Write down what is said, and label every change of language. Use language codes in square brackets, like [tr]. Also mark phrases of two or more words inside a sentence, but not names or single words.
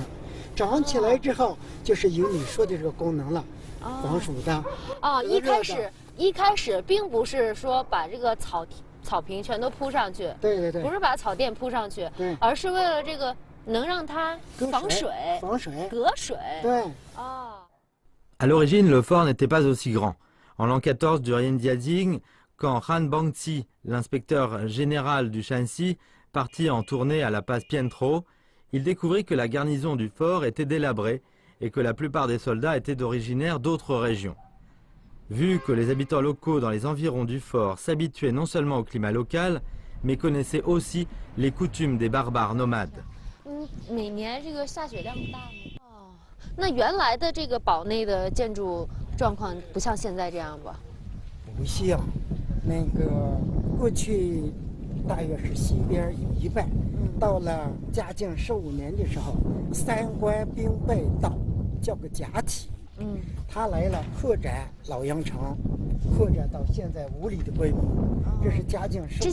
[zh] 长起来之后，就是有你说的这个功能了，防暑的。一开始并不是说把这个草坪全都铺上去，对，不是把草垫铺上去，对，而是为了这个能让它防水、隔水。对。 [fr] À l'origine, le fort n'était pas aussi grand. En l'an 14 du règne Diading, quand Han Bangti, l'inspecteur général du Shanxi, partit en tournée à la passe Pientro, il découvrit que la garnison du fort était délabrée et que la plupart des soldats étaient originaires d'autres régions. Vu que les habitants locaux dans les environs du fort s'habituaient non seulement au climat local, mais connaissaient aussi les coutumes des barbares nomades. [zh] 每年这个下雪量大吗？那原来的这个堡内的建筑状况不像现在这样吧？不像，那个过去大约是西边有一半，到了嘉靖15年的时候，三关兵败道，叫个贾体，他来了扩展老阳城，扩展到现在5里的规模，这是嘉靖15。